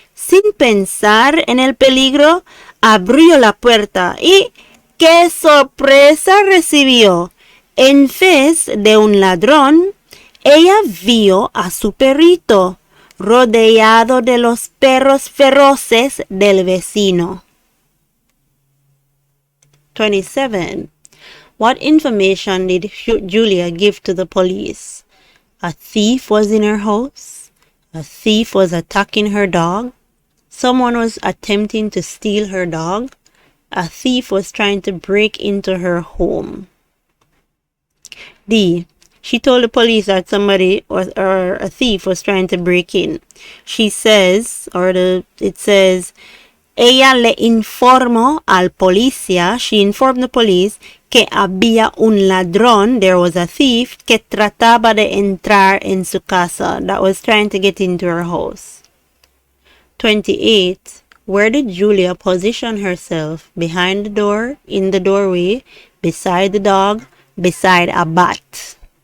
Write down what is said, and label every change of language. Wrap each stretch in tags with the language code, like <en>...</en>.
<es>Sin pensar en el peligro, abrió la puerta y ¡qué sorpresa recibió! En vez de un ladrón, ella vio a su perrito rodeado de los perros feroces del vecino. 27.</es> <en>What information did Julia give to the police? A thief was in her house. A thief was attacking her dog. Someone was attempting to steal her dog. A thief was trying to break into her home. D. She told the police that somebody or a thief was trying to break in. She says, it says,</en> <es>ella le informó al policía.</es> <en>She informed the police</en> <es>que había un ladrón,</es> <en>there was a thief,</en> <es>que trataba de entrar en su casa,</es> <en>that was trying to get into her house. 28. Where did Julia position herself? Behind the door, in the doorway, beside the dog, beside a bat.</en>